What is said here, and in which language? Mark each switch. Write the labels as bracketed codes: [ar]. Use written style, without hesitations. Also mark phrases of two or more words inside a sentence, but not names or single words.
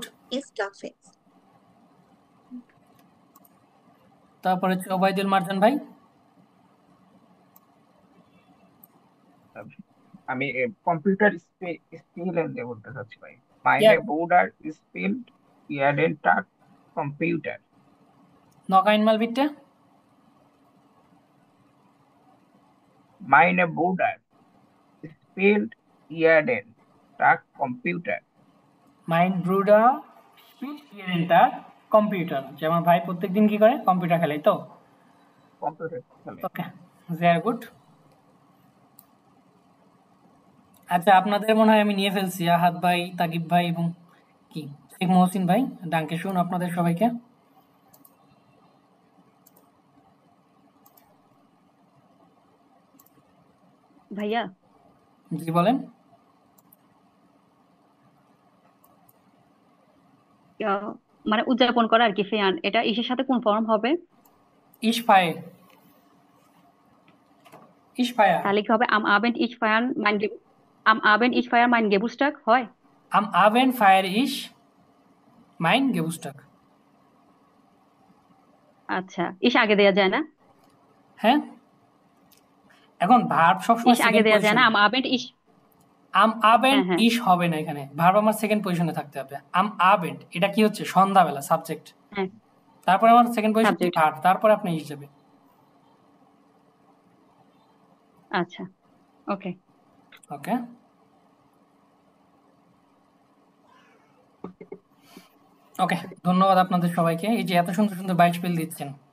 [de] Ins Café. [bn] তারপরে হচ্ছে ওবায়দুল মারজান ভাই। আমি কম্পিউটার স্পেল দিয়ে বলতে চাচ্ছি ভাই। Ja, [de] Meine Bruder spielt jeden Tag Computer. noch einmal bitte. Meine Bruder spielt jeden Tag Computer. Mein Bruder spielt jeden Tag Computer. [bn] যে আমার ভাই প্রত্যেকদিন কি করে? কম্পিউটার খেলে, তো? Computer খেলে। ওকে, [en] very good. [bn] আচ্ছা, আপনাদের মনে হয় আমি নিয়ে ফেলছি, আহাদ ভাই, তাকিব ভাই এবং কি শেখ মহসিন ভাই। [de] Danke schön [bn] আপনাদের সবাইকে। ভাইয়া জি বলেন। মানে উদযাপন করা আর কি, ফেয়ান, এটা ইসের সাথে কোন ফর্ম হবে? [de] Ich feiere. Ich feiere. [bn] তাহলে কি হবে [de] am Abend ich feiern mein Geburtstag [bn] হয়? [de] Am Abend feiere ich mein Geburtstag. [bn] আচ্ছা, ইস আগে দেয়া যায় না? হ্যাঁ, এখন ভার্ব সবসময় ইস আগে দেয়া যায় না? [de] am Abend ich am Abend ich [bn] হবে না, এখানে ভার্ব আমার সেকেন্ড পজিশনে থাকতে হবে। [de] am Abend [bn] এটা কি হচ্ছে? সন্ধ্যাবেলা, সাবজেক্ট। হ্যাঁ, তারপরে আমার সেকেন্ড পজিশন ভার্ব, তারপরে আপনি ইস যাবে। আচ্ছা, ওকে ওকে। ওকে, ধন্যবাদ আপনাদের সবাইকে, এই যে এত সুন্দর সুন্দর বাইক স্পেল দিচ্ছেন।